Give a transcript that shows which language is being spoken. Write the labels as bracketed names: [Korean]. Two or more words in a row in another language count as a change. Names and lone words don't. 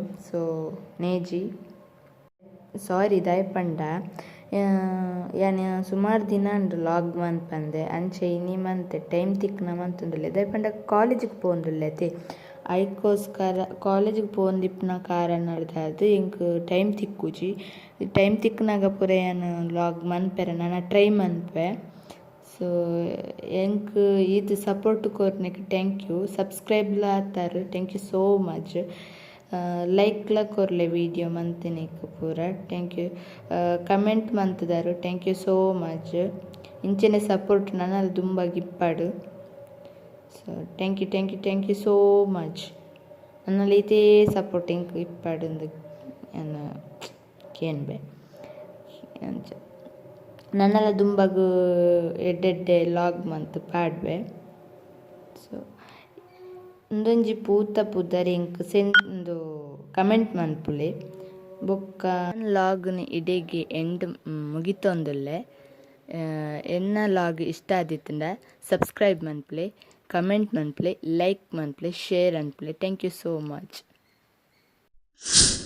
[Tulu] ಸೊ ನೇಜಿ ಸಾರಿ ದಾಯಪಂಡ ಯಾನ್ ಸುಮಾರು ದಿನ ಉಂಡು ಲಾಗ್ ಮನ್ಪಂದೆ ಅಂಚೆ ಇನಿ ಮಂತೆ ಟೈಮ್ ತಿಕ್ಕನ ಮಂತುಂದುಲ್ಲೆ ದಾಯಪಂಡ ಕಾಲೇಜಿಗೆ ಪೋಂದುಲ್ಲೆತೆ ಐಕೋಸ್ಕರ ಕಾಲೇಜಿಗೆ ಪೋಂದಿಪ್ಪುನ ಕಾರಣಡ್ದಾದ್ ಎಂಕ್ ಟೈಮ್ ತಿಕ್ಕುಜಿ ಟೈಮ್ ತಿಕ್ಕನಾಗ ಪೂರ ಯಾನ್ ಲಾಗ್ ಮನ್ಪೆರ ನಾನು ಟ್ರೈ ಮನ್ಪೆ. ಸೊ ಎಂಕ್ ಇದು ಸಪೋರ್ಟ್ ಕೊರ್ನೆಗ್ [English] thank you. [Tulu] ಸಬ್ಸ್ಕ್ರೈಬ್ಲ ಆತಾರು [English] thank you so much. [Tulu] ಲೈಕ್ಲ ಕೊರ್ಲೆ ವಿಡಿಯೋ ಮಂತಿನಿಕ್ ಪೂರ [English] thank you. [Tulu] ಕಮೆಂಟ್ ಮಂತದಾರು [English] thank you so much. [Tulu] ಇಂಚೆನೆ ಸಪೋರ್ಟ್ ನನ್ನಲ್ಲಿ ತುಂಬ ಗಿಪ್ಪಾಡು. ಸೊ [English] thank you so much. [Tulu] ನನ್ನಲ್ಲಿ ಇದೇ ಸಪೋರ್ಟ್ ಎಂಕ್ ಇಪ್ಪಾಡು ಕೇನ್ಬೆ ಅಂಚ ನನ್ನೆಲ್ಲ ದುಂಬಗು ಎಡ್ಡೆಡ್ಡೆ ಲಾಗ್ ಮಂತ್ ಪಾಡ್ಬೆ. ಸೊ ಒಂದೊಂಜಿ ಪೂತ ಪುದರ್ ಎಂಕ್ ಒಂದು ಕಮೆಂಟ್ ಮನ್ಪುಲೆ ಬೊಕ್ಕ ಲಾಗ್ನ ಇಡೆಗೆ ಎಂಡ್ ಮುಗಿತೊಂದುಲ್ಲೆ. ಎನ್ನ ಲಾಗ್ ಇಷ್ಟ ಆದಿತ್ತಂಡ ಸಬ್ಸ್ಕ್ರೈಬ್ ಮನ್ಪ್ಲೆ, ಕಮೆಂಟ್ ಮನ್ಪ್ಲೆ, ಲೈಕ್ ಮನ್ಪ್ಲೆ, ಶೇರ್ ಅನ್ಪ್ಲೆ. [English] thank you so much.